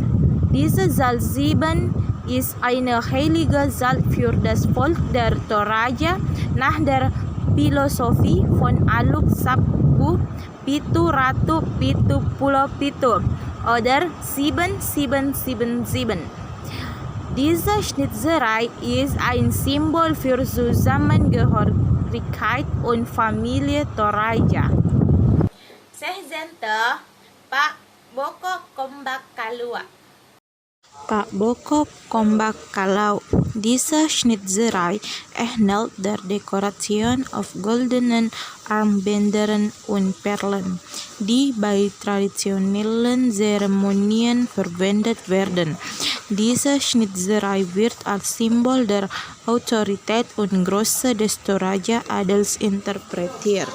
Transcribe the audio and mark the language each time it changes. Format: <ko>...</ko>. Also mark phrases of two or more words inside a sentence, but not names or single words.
<de>Diese Zahl 7 ist eine heilige Zahl für das Volk der Toraja nach der Philosophie von Aluk Sabku Pitu Ratu Pitu Pulau Pitu oder 7777. Diese Schnitzerei ist ein Symbol für Zusammengehörigkeit und Familie Toraja. Sehzente Pak Boko Kombak Kalua. Pak Boko Kombak Kalau. Diese Schnitzerei ähnelt der Dekoration auf goldenen Armbändern und Perlen, die bei traditionellen Zeremonien verwendet werden. Diese Schnitzerei wird als Symbol der Autorität und Größe des Toraja-Adels interpretiert.</de>